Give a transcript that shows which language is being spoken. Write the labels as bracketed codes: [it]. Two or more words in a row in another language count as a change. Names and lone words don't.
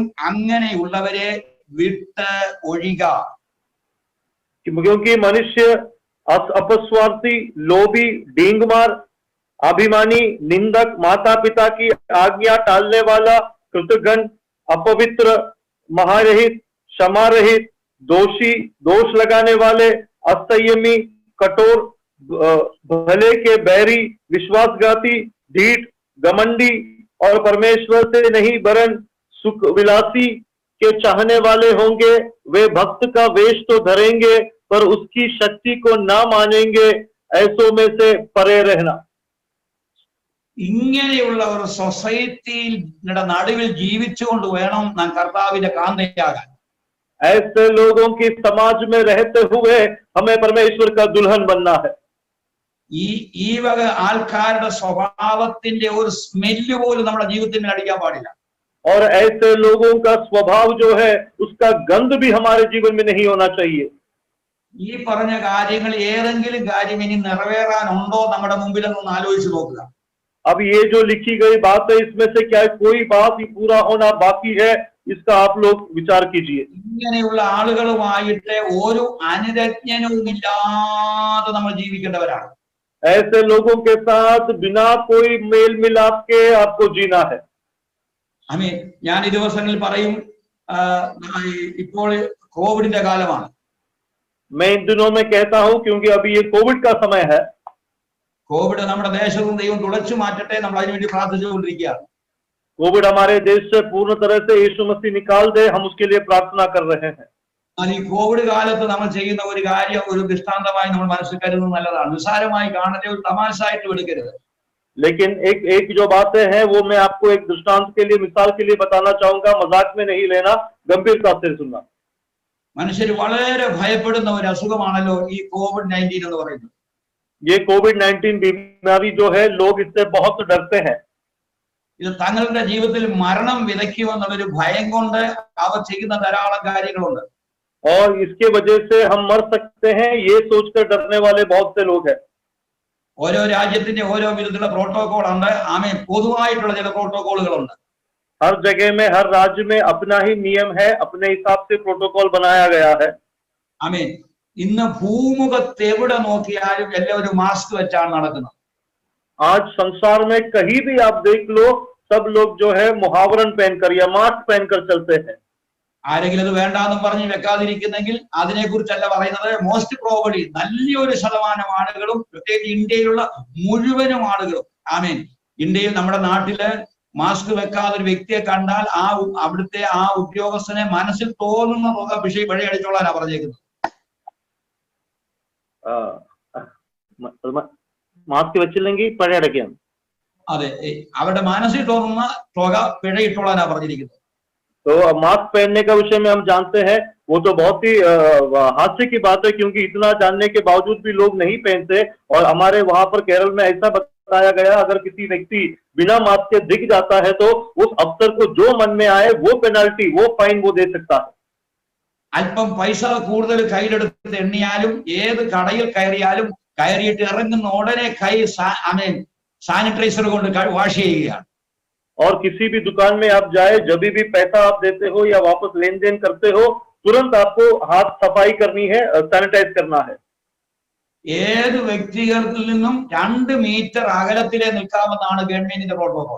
[ml] അങ്ങനെയുള്ളവരെ വിട്ട് ഒഴിക. [hi] क्योंकि मनुष्य अपस्वार्थी, लोभी, डींगमार, अभिमानी, निंदक, माता पिता की आज्ञा टालने वाला, कृतघ्न, अपवित्र, महारहित, क्षमा रहित, दोषी, दोष लगाने वाले, असंयमी, कठोर, भले के बैरी, विश्वासघाती, ढीठ, घमंडी और परमेश्वर से नहीं वरन सुख विलासी के चाहने वाले होंगे। वे भक्त का वेश तो धरेंगे पर उसकी शक्ति को ना मानेंगे। ऐसों में से परे रहना। [ml] ഇങ്ങനെയുള്ള ഒരു സൊസൈറ്റിയിൽ നടുവിൽ ജീവിച്ചുകൊണ്ട് വേണം നാം കർത്താവിന്റെ കാന്തയാകാൻ. [hi] ऐसे लोगों की समाज में रहते हुए हमें परमेश्वर का दुल्हन बनना है। [ml] ഈ വക ആൾക്കാരുടെ സ്വഭാവത്തിന്റെ ഒരു സ്മെല്ല് പോലും നമ്മുടെ ജീവിതത്തിൽ അടിക്കാൻ പാടില്ല. [hi] और ऐसे लोगों का स्वभाव जो है उसका गंध भी हमारे जीवन में नहीं होना चाहिए। [ml] ഈ പറഞ്ഞ കാര്യങ്ങൾ ഏതെങ്കിലും കാര്യം ഇനി നിറവേറാനുണ്ടോ നമ്മുടെ മുമ്പിൽ എന്നൊന്ന് ആലോചിച്ച് നോക്കുക. [hi] अब ये जो लिखी गई बात है इसमें से क्या कोई बात ही पूरा होना बाकी है, इसका आप लोग विचार कीजिए। [ml] ഇങ്ങനെയുള്ള ആളുകളുമായിട്ട് ഒരു അനുരജ്ഞനവും ഇല്ലാതെ നമ്മൾ ജീവിക്കേണ്ടവരാണ്. [hi] ऐसे लोगों के साथ बिना कोई मेल मिलाप के आपको जीना है। [ml] ആമേൻ. ഞാൻ ഈ ദിവസങ്ങളിൽ പറയും, ഇപ്പോൾ കോവിഡിന്റെ കാലമാണ്. [hi] मैं इन दिनों में कहता हूं क्योंकि अभी ये कोविड का समय है। [ml] കോവിഡ് നമ്മുടെ ദേശത്തും ദൈവം തുടച്ചു മാറ്റട്ടെ, നമ്മൾ അതിനുവേണ്ടി പ്രാർത്ഥിച്ചുകൊണ്ടിരിക്കുകയാണ്. [hi] कोविड हमारे देश से पूर्ण तरह से यीशु मसीह निकाल दे, हम उसके लिए प्रार्थना कर रहे हैं। [ml] എന്നാൽ ഈ കോവിഡ് കാലത്ത് നമ്മൾ ചെയ്യുന്ന ഒരു കാര്യം ഒരു ദൃഷ്ടാന്തമായി നമ്മൾ മനസ്സിൽ കരുതുന്നത് നല്ലതാണ്. നിസ്സാരമായി കാണരുത്, ഒരു തമാശയായിട്ട് എടുക്കരുത്. [hi] लेकिन एक जो बातें हैं वो मैं आपको एक दृष्टांत के लिए, मिसाल के लिए बताना चाहूंगा, मजाक में नहीं लेना, गंभीरता से सुनना। [ml] മനുഷ്യർ വളരെ ഭയപ്പെടുന്ന ഒരു അസുഖമാണല്ലോ ഈ COVID-19 എന്ന് പറയുന്നത്. [hi] ये कोविड-19 बीमारी जो है, लोग इससे बहुत डरते हैं। [ml] ഇത് തങ്ങളുടെ ജീവിതത്തിൽ മരണം വിതയ്ക്കുമെന്നുള്ളൊരു ഭയം കൊണ്ട് അവർ ചെയ്യുന്ന ധാരാളം കാര്യങ്ങളുണ്ട്. [hi] और इसके वजह से हम मर सकते हैं, ये सोचकर डरने वाले बहुत से लोग हैं। [ml] ഓരോ രാജ്യത്തിന്റെ ഓരോ വിധത്തിലുള്ള പ്രോട്ടോകോൾ ഉണ്ട്. ആമേൻ. പൊതുവായിട്ടുള്ള ചില പ്രോട്ടോകോളുകളുണ്ട്. [hi] हर जगह में, हर राज्य में अपना ही नियम है, अपने हिसाब से प्रोटोकॉल बनाया गया है। [ml] ആമേൻ. ഇന്ന് ഭൂമുഖത്ത് എവിടെ നോക്കിയാലും എല്ലാവരും മാസ്ക് വെച്ചാണ് നടക്കുന്നത്. [hi] आज संसार में कहीं भी आप देख लो, सब लोग जो है मुहावरन पहनकर या मास्क पहनकर चलते हैं। [ml] ആരെങ്കിലും അത് വേണ്ടാന്നും പറഞ്ഞ് വെക്കാതിരിക്കുന്നെങ്കിൽ അതിനെ കുറിച്ചല്ല പറയുന്നത്. [en] most probably [ml] നല്ലൊരു ശതമാനം ആളുകളും, പ്രത്യേകിച്ച് ഇന്ത്യയിലുള്ള മുഴുവനും ആളുകളും, ആമേൻ, ഇന്ത്യയിൽ നമ്മുടെ നാട്ടില് മാസ്ക് വെക്കാതെ ഒരു വ്യക്തിയെ കണ്ടാൽ അവിടുത്തെ ആ ഉദ്യോഗസ്ഥനെ മനസ്സിൽ തോന്നുന്ന തുക വഴി അടിച്ചോളാനാ പറഞ്ഞേക്കുന്നത്. മാസ്ക് വെച്ചില്ലെങ്കിൽ പിഴ അടയ്ക്കാം. അതെ, അവരുടെ മനസ്സിൽ തോന്നുന്ന തുക പിഴയിട്ടോളാനാ പറഞ്ഞിരിക്കുന്നത്. [hi] तो मास्क पहनने का विषय में हम जानते हैं, वो तो बहुत ही हास्य की बात है, क्योंकि इतना जानने के बावजूद भी लोग नहीं पहनते। और हमारे वहां पर केरल में ऐसा बताया गया, अगर किसी व्यक्ति बिना मास्क के दिख जाता है तो उस अफसर को जो मन में आए वो पेनल्टी, वो फाइन वो दे सकता है। [ml] അല്പം പൈസ കൂടുതൽ കയ്യിലെടുത്ത് എണ്ണിയാലും, ഏത് കടയിൽ കയറിയാലും കയറിയിട്ട് ഇറങ്ങുന്ന ഉടനെ കൈ സാനിറ്റൈസർ കൊണ്ട് വാഷ് ചെയ്യുകയാണ്. [hi] और किसी भी दुकान में आप जाए, जब भी पैसा आप देते हो या वापस लेन देन करते हो, तुरंत आपको हाथ सफाई करनी है, सैनिटाइज करना है। [ml] ഏത് വ്യക്തികളിൽ നിന്നും 2 മീറ്റർ അകലത്തിലേ നിൽക്കാമെന്നാണ് ഗവൺമെന്റിന്റെ പ്രോട്ടോകോൾ.